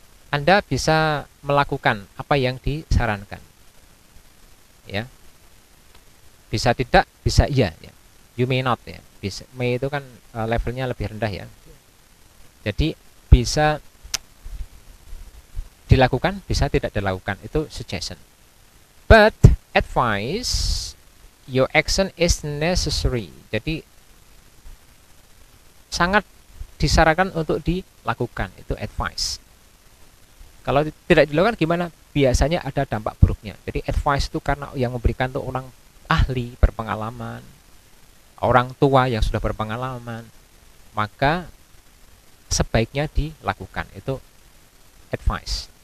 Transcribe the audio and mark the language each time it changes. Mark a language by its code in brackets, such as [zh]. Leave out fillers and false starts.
[id] Anda bisa melakukan apa yang disarankan. Ya. Bisa tidak, bisa iya ya. [en] You may not [id] ya. Bisa, may itu kan levelnya lebih rendah ya. Jadi bisa dilakukan, bisa tidak dilakukan, itu suggestion. [en] But advice, your action is necessary. [id] Jadi sangat disarankan untuk dilakukan, itu advice. Kalau tidak dilakukan gimana? Biasanya ada dampak buruknya. Jadi advice itu karena yang memberikan itu orang ahli, berpengalaman, orang tua yang sudah berpengalaman, maka sebaiknya dilakukan, itu advice.